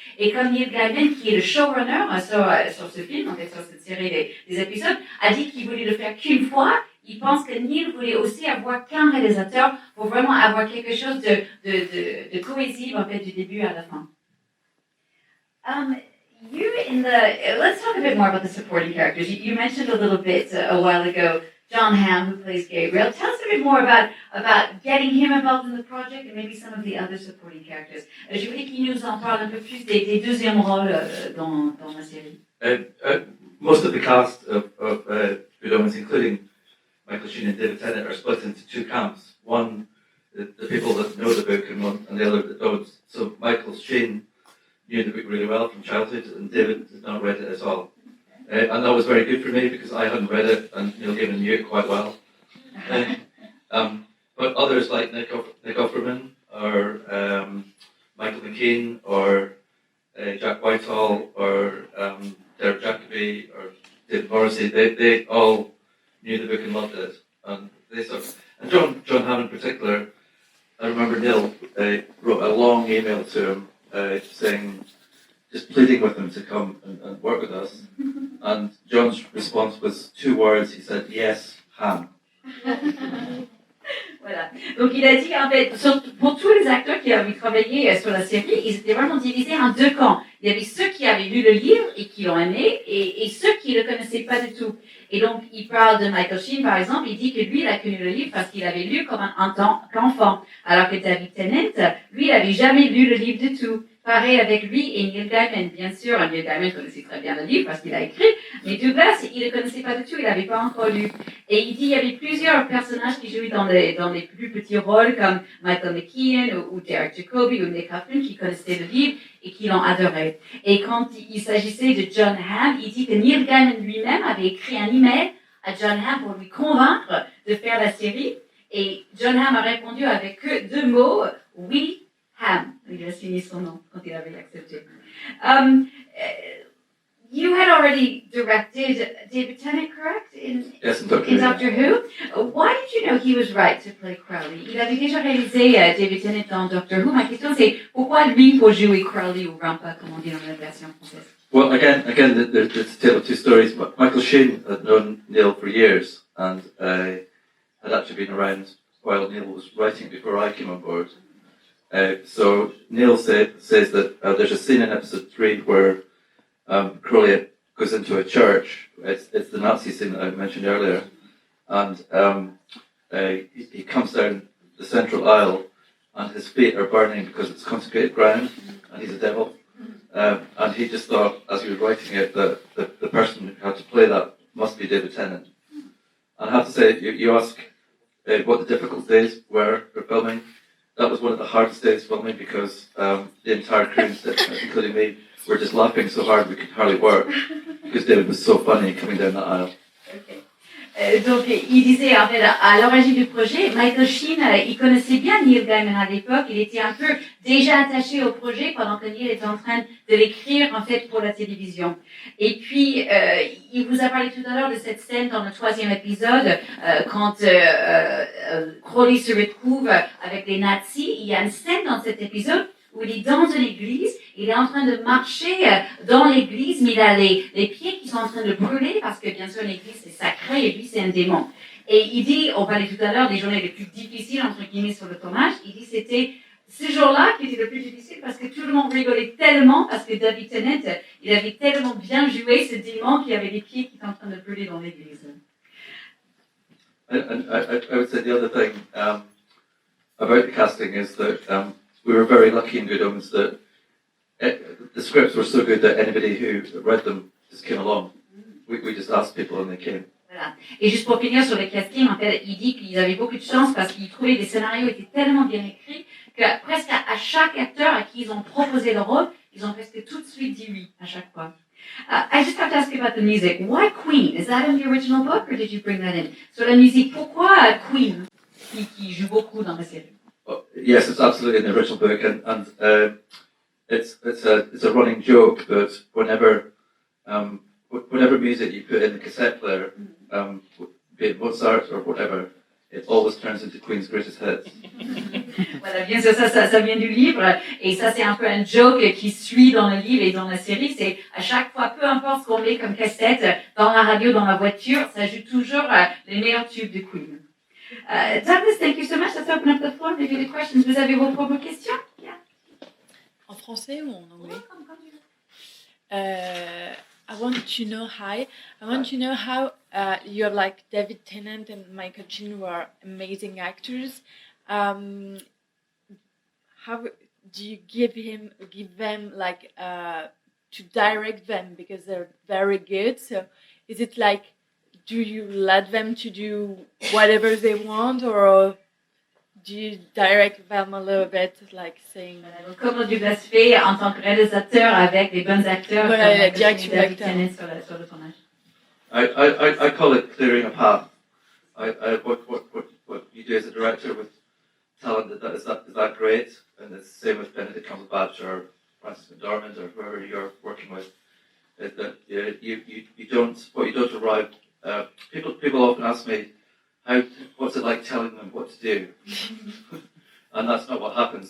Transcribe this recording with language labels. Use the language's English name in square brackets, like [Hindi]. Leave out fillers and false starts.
[French] Et comme Neil Gaiman, qui est le showrunner sur ce film, en fait, sur cette série des épisodes, a dit qu'il voulait le faire qu'une fois, il pense que Neil voulait aussi avoir qu'un réalisateur pour vraiment avoir quelque chose de cohésif, en fait, du début à la fin. [English] Let's talk a bit more about the supporting characters. You mentioned a little bit a while ago John Hamm, who plays Gabriel. Tell us a bit more about getting him involved in the project and maybe some of the other supporting characters. [French] Je voulais qu'il nous en parle un peu plus des deuxièmes rôles dans la série. [English] Most of the cast of Good Omens, including Michael Sheen and David Tennant, are split into 2 camps. One, the people that know the book, and the other that don't. So Michael Sheen knew the book really well from childhood, and David had not read it at all. And that was very good for me because I hadn't read it, and Neil Gaiman knew it quite well. But others like Nick Offerman, or Michael McKean, or Jack Whitehall, or Derek Jacobi, or David Morrissey, they all knew the book and loved it. And John Hamm in particular, I remember Neil wrote a long email to him saying, just pleading with him to come and work with us. And John's response was 2 words. He said, yes, Ham. [French] Voilà. Donc il a dit en fait, pour tous les acteurs qui avaient travaillé sur la série, ils étaient vraiment divisés en 2 camps. Il y avait ceux qui avaient lu le livre et qui l'ont aimé, et ceux qui ne le connaissaient pas du tout. Et donc il parle de Michael Sheen par exemple, il dit que lui il a connu le livre parce qu'il avait lu comme en tant qu'enfant, alors que David Tennant, lui il n'avait jamais lu le livre du tout. Pareil avec lui et Neil Gaiman, bien sûr. Neil Gaiman connaissait très bien le livre parce qu'il a écrit, mais Douglas, il ne le connaissait pas du tout, il n'avait pas encore lu. Et il dit il y avait plusieurs personnages qui jouaient dans les plus petits rôles, comme Michael McKean ou Derek Jacobi ou Nick Offerman, qui connaissaient le livre et qui l'ont adoré. Et quand il s'agissait de John Hamm, il dit que Neil Gaiman lui-même avait écrit un email à John Hamm pour lui convaincre de faire la série. Et John Hamm a répondu avec que 2 mots, oui, Hamm. Il a signé son nom quand il avait accepté. [English] You had already directed David Tennant, correct? Yes, in Doctor Who. Why did you know he was right to play Crowley? [French] Il avait déjà réalisé David Tennant dans Doctor Who. Ma question c'est pourquoi lui pour jouer Crowley ou Rampa, comme on dit dans la version française? [English] Well, again, there's a tale of 2 stories. Michael Sheen had known Neil for years, and had actually been around while Neil was writing before I came on board. So Neil says that there's a scene in episode 3 where Crowley goes into a church. It's the Nazi scene that I mentioned earlier, and he comes down the central aisle, and his feet are burning because it's consecrated ground, and he's a devil. And he just thought, as he was writing it, that the person who had to play that must be David Tennant. And I have to say, you ask what the difficult days were for filming. That was one of the hardest days filming because the entire crew, including me, were just laughing so hard we could hardly work because David was so funny coming down that aisle. Okay. [French] Donc, il disait, en fait, à l'origine du projet, Michael Sheen, il connaissait bien Neil Gaiman à l'époque, il était un peu déjà attaché au projet pendant que Neil était en train de l'écrire, en fait, pour la télévision. Et puis, il vous a parlé tout à l'heure de cette scène dans le 3e épisode, quand Crowley se retrouve avec les nazis. Il y a une scène dans cet épisode où il est dans une église, il est en train de marcher dans l'église, mais il a les pieds qui sont en train de brûler, parce que bien sûr l'église c'est sacré et lui c'est un démon. Et il dit, on parlait tout à l'heure des journées les plus difficiles, entre guillemets, sur le tournage, il dit ce jour-là qui était le plus difficile parce que tout le monde rigolait tellement parce que David Tennant, il avait tellement bien joué ce démon qu'il y avait des pieds qui étaient en train de brûler dans l'église. [English] And I would say the other thing about the casting is that we were very lucky in Good Omens that the scripts were so good that anybody who read them just came along. We just asked people and they came. [French] Voilà. Et juste pour finir sur le casting, en fait, il dit qu'ils avaient beaucoup de chance parce qu'ils trouvaient les scénarios étaient tellement bien écrits que presque à chaque acteur à qui ils ont proposé le rôle, ils ont presque tout de suite dit oui à chaque fois. [English] I just have to ask you about the music. Why Queen? Is that in the original book or did you bring that in? [French] Sur la musique, pourquoi Queen qui joue beaucoup dans la série? [English] Oh, yes, it's absolutely in the original book, and it's a running joke that whenever music you put in the cassette player, be it Mozart or whatever, it always turns into Queen's greatest hits. [French] Voilà, bien sûr, ça vient du livre, et ça c'est un peu un joke qui suit dans le livre et dans la série, c'est à chaque fois, peu importe ce qu'on met comme cassette, dans la radio, dans la voiture, ça joue toujours les meilleurs tubes de Queen. [English] Douglas, thank you so much. Let's open up the floor, maybe the questions. [French] Vous avez vos propres questions? [English] Yeah. [French] En français ou en anglais? Comme [English] I want to know how you have like David Tennant and Michael Sheen were amazing actors. How do you give them like to direct them because they're very good? So is it like, do you let them to do whatever they want, or do you direct them a little bit, like saying... [French] Voilà, donc comment Douglas fait en tant que réalisateur avec les bons acteurs Voilà, la comme direction David d'acteur. Tennant sur le tournage? [English] I call it clearing a path. What you do as a director with talent is that great, and it's the same with Benedict Cumberbatch or Francis McDormand or whoever you're working with. Is that you don't arrive. People often ask me, what's it like telling them what to do? And that's not what happens.